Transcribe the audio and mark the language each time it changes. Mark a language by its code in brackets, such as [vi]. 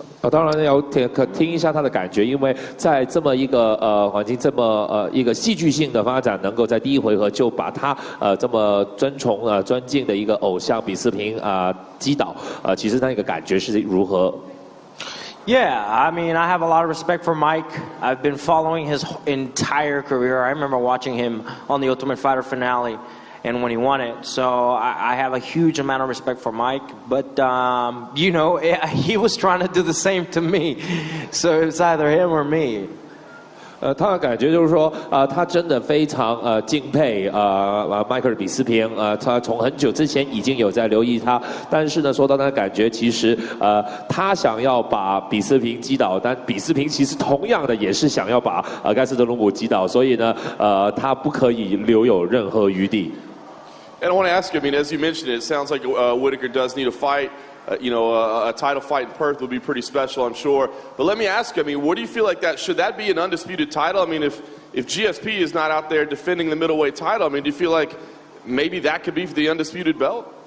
[zh] 当然要听一下他的感觉，因为在这么一个环境，这么一个戏剧性的发展，能够在第一回合就把他这么尊崇尊敬的一个偶像比斯平击倒，其实那个感觉是如何？ [en] Yeah, I mean, I have a lot of respect for Mike. I've been following his entire career. I remember watching him on the Ultimate Fighter finale. and when he won it. So I have a huge amount of respect for Mike, but you know, he was trying to do the same to me, so it's either him or me. [zh] 他的感觉就是说，他真的非常敬佩迈克尔比斯平，他从很久之前已经有在留意他，但是呢，说到他的感觉，其实他想要把比斯平击倒，但比斯平其实同样的也是想要把盖斯德鲁姆击倒，所以呢，他不可以留有任何余地。 [en] And I want to ask you, I mean, as you mentioned, it sounds like Whitaker does need a fight. You know, a title fight in Perth would be pretty special, I'm sure. But let me ask you, I mean, what do you feel like that? Should that be an undisputed title? I mean, if GSP is not out there defending the middleweight title, I mean, do you feel like maybe that could be for the undisputed belt?